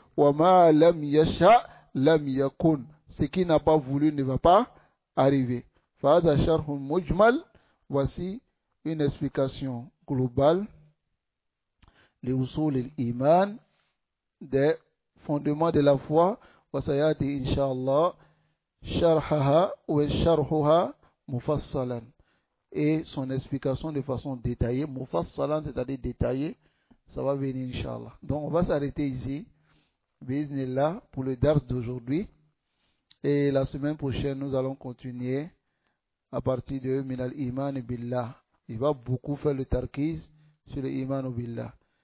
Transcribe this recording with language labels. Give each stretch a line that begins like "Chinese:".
Arabic: وما لم يشاء لم يكن,
French: ce qui n'a pas voulu ne va pas arriver.
Arabic: فهذا شرح مجمل,
French: voici une explication globale
Arabic: لأصول الإيمان,
French: des fondements de la foi.
Arabic: وسيأتي إن شاء الله شرحها وشرحها مفصلا,
French: et son explication de façon détaillée. Mufassalan, c'est-à-dire détaillée, ça va venir Inch'Allah. Donc on va s'arrêter ici, Bismillah, pour le dars d'aujourd'hui. Et la semaine prochaine, nous allons continuer à partir de Minal Iman Billah. Il va beaucoup faire le tarkiz sur le Iman Billah.